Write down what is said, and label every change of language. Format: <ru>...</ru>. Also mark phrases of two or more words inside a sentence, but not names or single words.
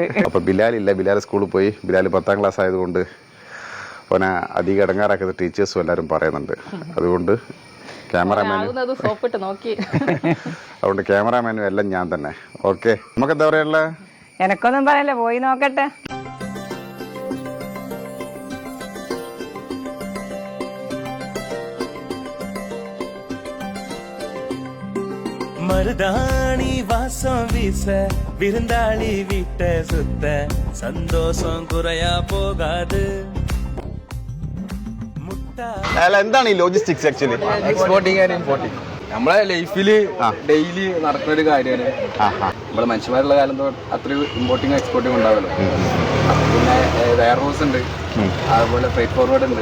<ml>അപ്പൊ ബിലാലില്ല, ബിലാൽ സ്കൂളിൽ പോയി. ബിലാൽ 10ാം ക്ലാസ് ആയതുകൊണ്ട് ഓനെ അധികം ഇടങ്ങാറാക്കുന്ന ടീച്ചേഴ്സും എല്ലാവരും പറയുന്നുണ്ട്. അതുകൊണ്ട് അതുകൊണ്ട് ക്യാമറാമാനും എല്ലാം ഞാൻ തന്നെ. ഓക്കെ, നമുക്ക് എന്താ പറയാനുള്ള? എനക്കൊന്നും പറയല്ല, പോയി നോക്കട്ടെ.</ml> <ta>மருதாணி வாசம் வீச விருந்தாளி வீட்ட சுத்த சந்தோஷம் குறையா போகாது.</ta> <ml>അല്ല, എന്താണ് ഈ</ml> <en>logistics actually? Exporting and importing</en> <ml>നമ്മളെ ലൈഫിൽ ഡെയിലി നടക്കുന്ന ഒരു കാര്യമാണ്. നമ്മളെ മനുഷ്യന്മാരുള്ള കാലം അത്രയും</ml> <en>importing exporting</en> <ml>ഉണ്ടാവുമല്ലോ. പിന്നെ</ml> <en>warehouse</en> <ml>ഉണ്ട്, അതുപോലെ</ml> <en>freight forward</en> <ml>ഉണ്ട്.</ml>